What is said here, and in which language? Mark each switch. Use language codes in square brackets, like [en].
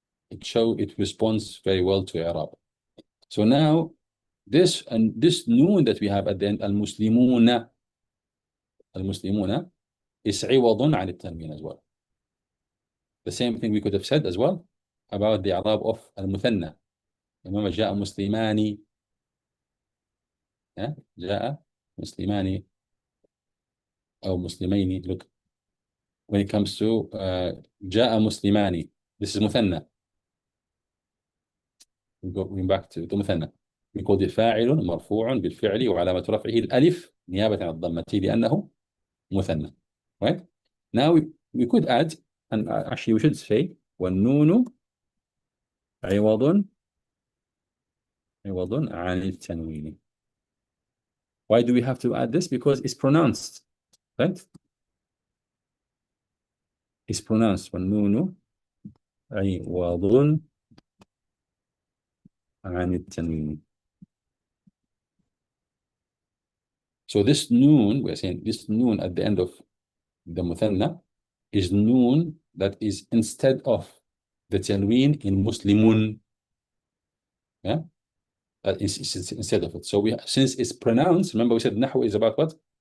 [en] It responds very well to i'rab. So now this noon that we have at the end, المسلمون is [ar] عوض عن التنوين [en] as well. The same thing we could have said as well about the i'rab of المثنى. [ar] إنما جاء مسلمان, جاء مسلمان أو مسلمين. [en] Look, when it comes to [ar] جاء مسلمان, [en] this is مثنى. Going back to the [ar] مثنى, [en] we call it [ar] فاعل مرفوع بالفعل وعلامة رفعه الألف نيابة عن الضمة لأنه مثنى. [en] Right? Now we could add, and actually we should say [ar] والنون عوض عن التنوين. [en] Why do we have to add this? Because it's pronounced, right? It's pronounced [ar] والنون عوض عن التنوين. [en] So this noon, we're saying this noon at the end of the muthanna is noon that is instead of the tanween in muslimun. Yeah, that is instead of it. So since it's pronounced, remember we said nahwu is about what?